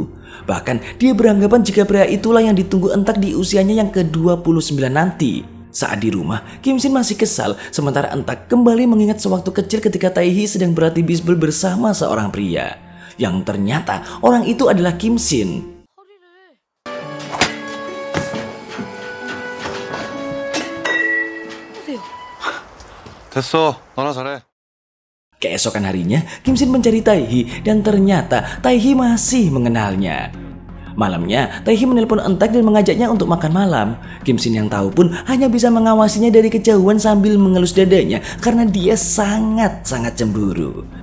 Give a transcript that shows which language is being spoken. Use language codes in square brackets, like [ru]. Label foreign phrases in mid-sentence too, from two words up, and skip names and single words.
[id] Bahkan, dia beranggapan jika pria itulah yang ditunggu Entak di usianya yang ke-29 nanti. Saat di rumah, Kim Shin masih kesal, sementara Entak kembali mengingat sewaktu kecil ketika Taehi sedang berlatih bisbol bersama seorang pria. Yang ternyata orang itu adalah Kim Shin. [ko] 됐어. 너나 잘해. [id] Keesokan harinya, Kim Shin mencari Taehi dan ternyata Taehi masih mengenalnya. Malamnya, Taehi menelpon Entak dan mengajaknya untuk makan malam. Kim Shin yang tahu pun hanya bisa mengawasinya dari kejauhan sambil mengelus dadanya karena dia sangat-sangat cemburu.